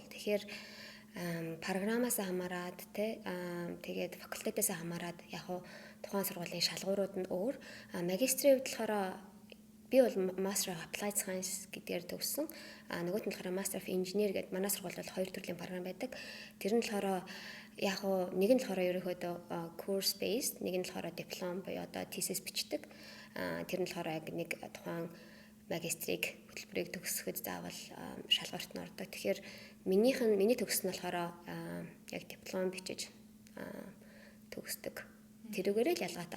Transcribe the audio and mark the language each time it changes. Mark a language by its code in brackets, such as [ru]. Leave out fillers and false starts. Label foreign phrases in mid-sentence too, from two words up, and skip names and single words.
[mn] Тэгэхээр програмаас хамаарат тэгээд факультетээс хамаарат яг тухайн сургуулийн шалгуурууд нь өөр. Магистрийн хувьд болохоор би бол Master of Applied Science гэдгээр төгссөн. Нөгөөт нь болохоор Master of Engineer гэдэг манай сургууль бол 2 төрлийн програм байдаг. Тэр нь болохоор яг уу нэг нь болохоор ерөнхийдөө [en] course based, [mn] нэг нь болохоор диплом буюу одоо thesis бичдэг. Тэр нь болохоор яг нэг тухайн магистрийг хөтөлбөрийг төгсөхөд заавал шалгуурт нь ордог. Тэгэхээр миний төгс нь болохоор яг диплом бичиж төгсдөг. Тэрүүгээрээ л ялгаатай.